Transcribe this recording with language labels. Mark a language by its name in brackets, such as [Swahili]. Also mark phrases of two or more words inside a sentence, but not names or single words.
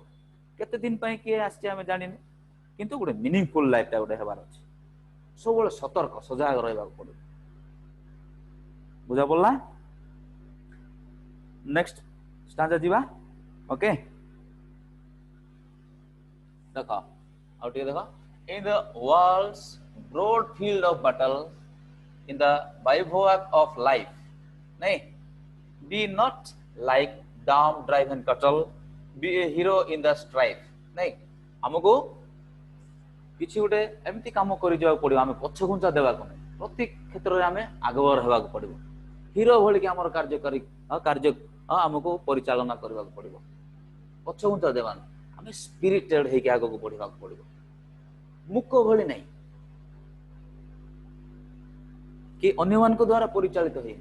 [Odia] କେତେ ଦିନ ପାଇଁ କିଏ ଆସିছে ଆମେ ଜାଣିନୁ, କିନ୍ତୁ ଗୋଟେ [English] meaningful life [Odia] ଗୋଟେ ହେବାର ଅଛି। ସବୁବେଳେ ସତର୍କ ସଜାଗ ରହିବାକୁ ପଡିବ। ବୁଝା ପଡିଲା? [English] next stanza [Odia] ଯିବା। ଓକେ, ଦେଖ ଆଉ ଟିକେ ଦେଖ। [English] In the world's broad field of battle, in the bivouac of life, nay, be not like dumb driven cattle, be a hero in the strife. nay, [Odia] ଆମକୁ କିଛି ଗୋଟେ ଏମିତି କାମ କରି ଯିବାକୁ ପଡିବ, ଆମେ ପଛଘୁଞ୍ଚା ଦେବାକୁ ନାହିଁ। ପ୍ରତି କ୍ଷେତ୍ରରେ ଆମେ ଆଗଭର ହେବାକୁ ପଡିବ। ହିରୋ ଭଳିକି ଆମର କାର୍ଯ୍ୟ ଆମକୁ ପରିଚାଳନା କରିବାକୁ ପଡିବ। ପଛଘୁଞ୍ଚା ଦେବା ନାହିଁ, ଆମେ ସ୍ପିରିଟେଡ ହେଇକି ଆଗକୁ ବଢିବାକୁ ପଡିବ, ମୁକ ଭଳି ନାହିଁ କି ଅନ୍ୟମାନଙ୍କ ଦ୍ୱାରା ପରିଚାଳିତ ହେଇନି।